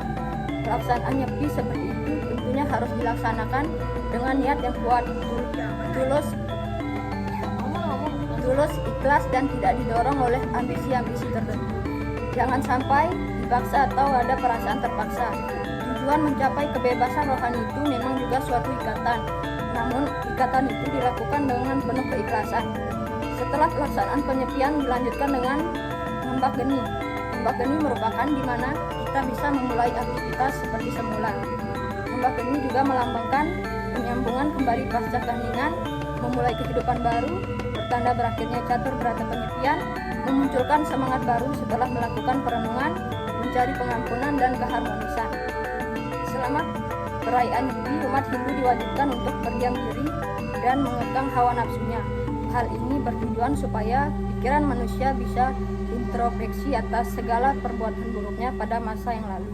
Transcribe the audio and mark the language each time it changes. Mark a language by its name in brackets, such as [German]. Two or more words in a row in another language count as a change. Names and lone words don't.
[Indonesian] Pelaksanaan nyepi seperti itu tentunya harus dilaksanakan dengan niat yang kuat, tulus, ikhlas, dan tidak didorong oleh ambisi-ambisi tertentu. Jangan sampai dipaksa atau ada perasaan terpaksa. Tujuan mencapai kebebasan rohani itu memang juga suatu ikatan, namun ikatan itu dilakukan dengan penuh keikhlasan. Setelah pelaksanaan penyepian dilanjutkan dengan ngembak geni. Ngembak geni merupakan di mana kita bisa memulai aktivitas seperti semula. Ngembak geni juga melambangkan penyambungan kembali pasca keheningan, memulai kehidupan baru, bertanda berakhirnya catur berata penyepian, memunculkan semangat baru setelah melakukan perenungan, mencari pengampunan dan keharmonisan. Selama perayaan Nyepi, umat Hindu diwajibkan untuk berdiam diri dan mengekang hawa nafsunya. Hal ini bertujuan supaya pikiran manusia bisa introspeksi atas segala perbuatan buruknya pada masa yang lalu.